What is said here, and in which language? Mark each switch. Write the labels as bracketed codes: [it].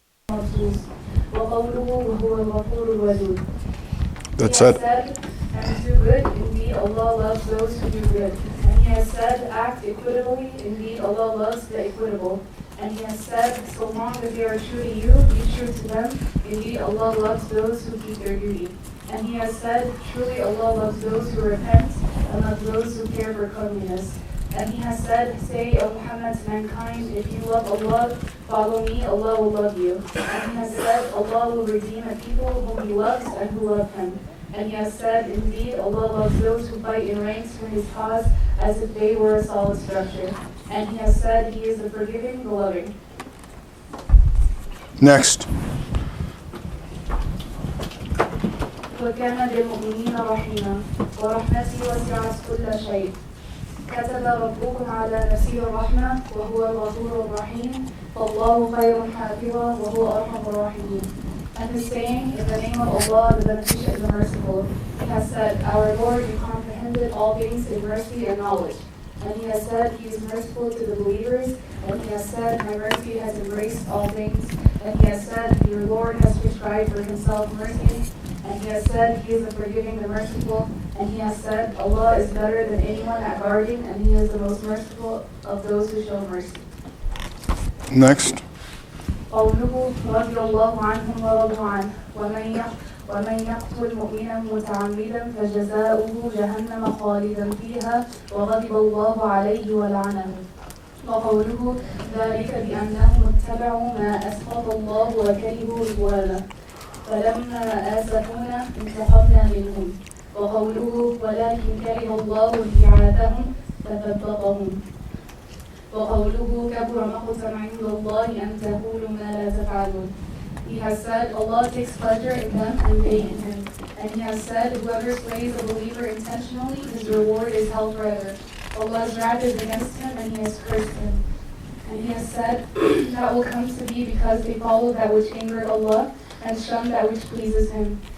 [ar] النصوص وقوله وهو الغفور الودود. [en] That's He has it. said, and do good, indeed Allah loves those who do good. And He has said, act equitably, indeed Allah loves the equitable. And He has said, so long as they are true to you, be true to them, indeed Allah loves those who keep their duty. And He has said, truly Allah loves those who repent, and not those who care for cleanliness. And He has said, say, O Muhammad, to mankind, if you love Allah, follow me, Allah will love you. And He has said, Allah will redeem a people whom He loves and who love Him. And He has said, indeed, Allah loves those who fight in ranks for His cause as if they were a solid structure. And He has said, He is the forgiving, the loving. Next. [ar] وكان بالمؤمنين رحيما ورحمتي وسعت كل شيء كتب ربكم على نفسه الرحمة وهو الغفور الرحيم فالله خير حافظا وهو أرحم الراحمين. [en] And His saying, in the name of Allah, the Beneficent, the Merciful, He has said, our Lord, you comprehended all things in mercy and knowledge. And He has said, He is merciful to the believers. And He has said, my mercy has embraced all things. And He has said, your Lord has prescribed for Himself mercy. And He has said, He is the forgiving, the merciful. And He has said, Allah is better than anyone at guarding, and He is the most merciful of those who show mercy. Next. [ar] قوله رضي الله عنهم ورضوا عنه ومن يقتل مؤمنا متعمدا فجزاؤه جهنم خالدا فيها وغضب الله عليه ولعنه. وقوله ذلك بأنهم اتبعوا ما أسخط الله وكرهوا رضوانه فلما آسفونا انتقمنا منهم. وقوله ولكن كره الله انبعاثهم فثبطهم. وقوله كبر مقتا عند الله أن تقولوا ما لا تفعلون. [en] He has said, Allah takes pleasure in them and they in Him. And He has said, whoever slays a believer intentionally, his reward is hell forever. Allah's wrath is against him and He has cursed him. And He has said, that will come to be because they followed that which angered Allah and shunned that which pleases Him.